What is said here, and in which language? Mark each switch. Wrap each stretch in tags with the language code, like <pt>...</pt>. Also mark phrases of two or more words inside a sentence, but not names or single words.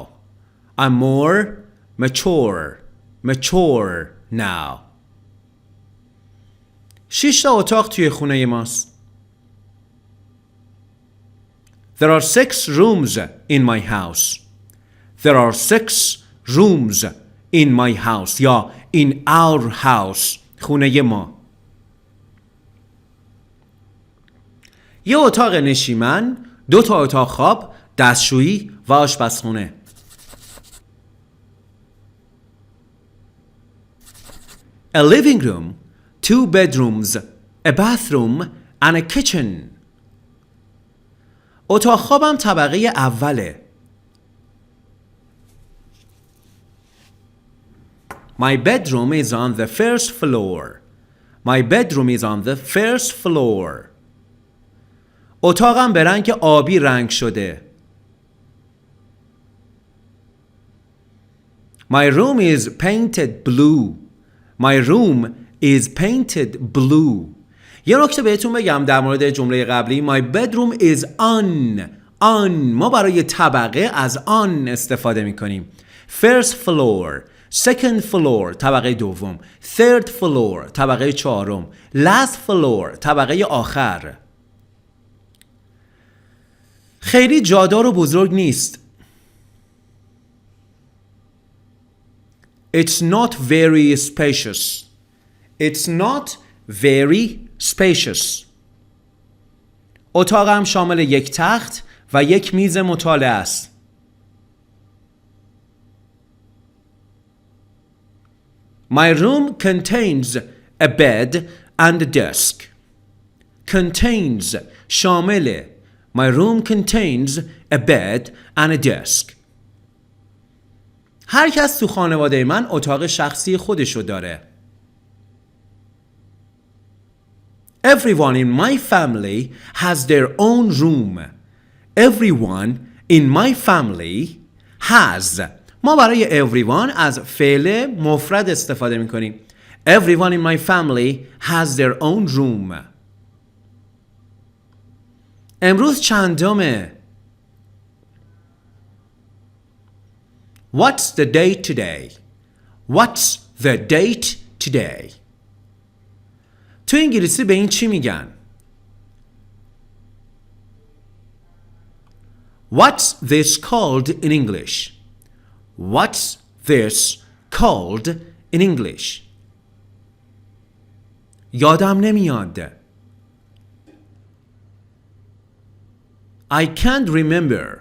<en>I'm more mature now.</en> <fa>6 تا اتاق توی خونه ماست.</fa> <en>There are 6 rooms in my house. There are 6 rooms in my house یا in our house</en> <fa>خونه ما. یه اتاق نشیمن، 2 تا اتاق خواب، دستشویی و آشپزخونه.</fa> <en>A living room, 2 bedrooms, a bathroom and a kitchen.</en> <fa>اتاق خوابم طبقه اوله.</fa> <en>My bedroom is on the first floor. My bedroom is on the first floor.</en> <fa>اتاقم به رنگ آبی رنگ شده.</fa> <en>My room is painted blue. My room is painted blue.</en> <fa>یه نکته بهتون بگم در مورد جمله قبلی</fa> <en>My bedroom is on.</en> <fa>ما برای طبقه از on استفاده می کنیم.</fa> <en>First floor, second floor</en> <fa>طبقه دوم,</fa> <en>third floor</en> <fa>طبقه چهارم,</fa> <en>last floor</en> <fa>طبقه آخر. خیلی جادار و بزرگ نیست.</fa> <en>It's not very spacious. It's not very spacious.</en> <fa>اتاقم شامل 1 تخت و 1 میز مطالعه است.</fa> <en>My room contains a bed and a desk. Contains شامل. My room contains a bed and a desk.</en> <fa>هر کس تو خانواده من اتاق شخصی خودشو داره.</fa> <en>Everyone in my family has their own room. Everyone in my family has.</en> <fa>ما برای everyone از فعل مفرد استفاده میکنیم.</fa> <en>Everyone in my family has their own room.</en> <fa>امروز چندمه؟</fa> <en>What's the date today? What's the date today?</en> <fa>تو انگلیسی به این چی میگن؟</fa> <en>What's this called in English? What's this called in English?</en> <fa>یادم نمیاد.</fa> <en>I can't remember.</en>